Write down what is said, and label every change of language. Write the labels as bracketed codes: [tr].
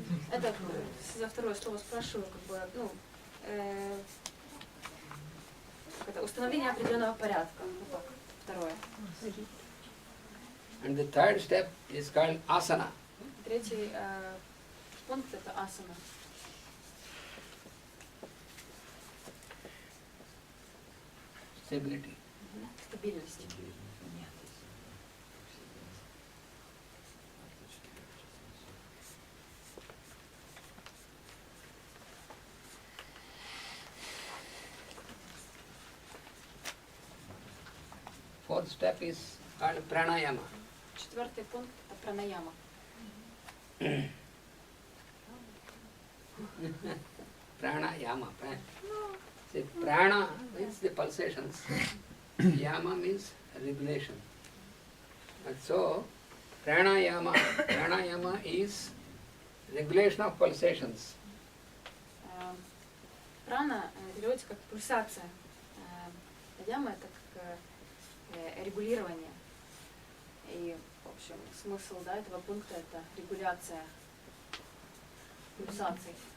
[ru] Это за второе слово спрашиваю, как бы, ну, это установление определенного порядка. Вот так, второе. [en] And the third step is called asana. [ru] Третий пункт это асана. [en] Stability. [ru] Стабильность. [en] Fourth step is called pranayama. [ru] Четвертый пункт это пранаяма. [en] Pranayama. See, prana means the pulsations. Yama means regulation. And so, pranayama is regulation of pulsations. [ru] Прана переводится как пульсация. Яма это как регулирование. И, в общем, смысл этого пункта это регуляция пульсаций.